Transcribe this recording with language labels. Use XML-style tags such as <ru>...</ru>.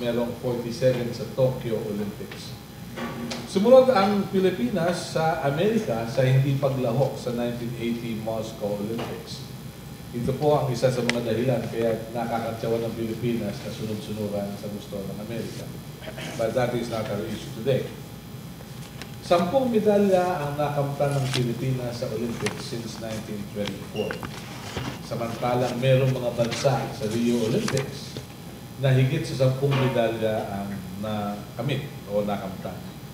<tl>Merong 47 sa Tokyo Olympics. Sumunod ang Pilipinas sa Amerika sa hindi paglahok sa 1980 Moscow Olympics. Ito po ang isa sa mga dahilan kaya nakakatsawa ng Pilipinas na sunod-sunuran sa gusto ng Amerika.</tl> <en>But that is not our issue today.</en> <tl>10 medalya ang nakamtan ng Pilipinas sa Olympics since 1924. Samantalang merong mga bansa sa Rio Olympics na higit sa 10 medalya ang nakamit o nakamtan.</tl>